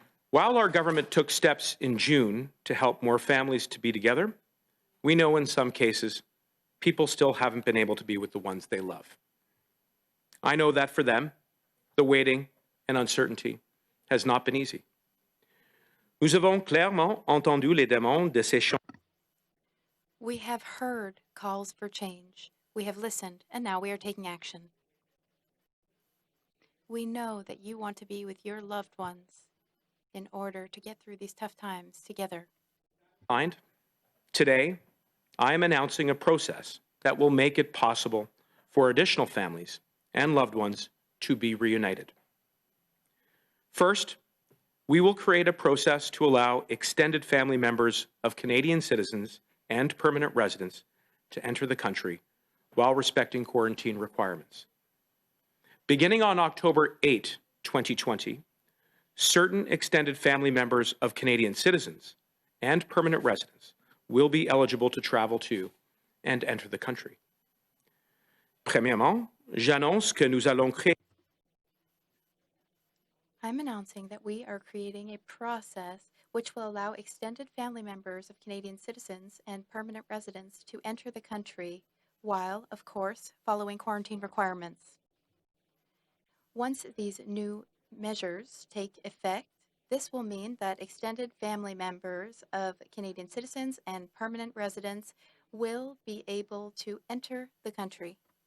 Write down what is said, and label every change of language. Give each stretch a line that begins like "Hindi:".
English: While our government took steps in June to help more families to be together, we know in some cases people still haven't been able to be with the ones they love. I know that for them, the waiting and uncertainty has not been easy.
French: Nous avons clairement entendu les demandes de ces changements.
English: We have heard calls for change. We have listened, and now we are taking action. We know that you want to be with your loved ones in order to get through these tough times together. Today, I am announcing a process that will make it possible for additional families and loved ones to be reunited. First, we will create a process to allow extended family members of Canadian citizens and permanent residents to enter the country while respecting quarantine requirements. Beginning on October 8, 2020, certain extended family members of Canadian citizens and permanent residents will be eligible to travel to and enter the country.
French: Premièrement, j'annonce que nous allons créer.
English: I'm announcing that we are creating a process which will allow extended family members of Canadian citizens and permanent residents to enter the country while, of course, following quarantine requirements. Once these new measures take effect, this will mean that extended family members of Canadian citizens and permanent residents will be able to enter the country.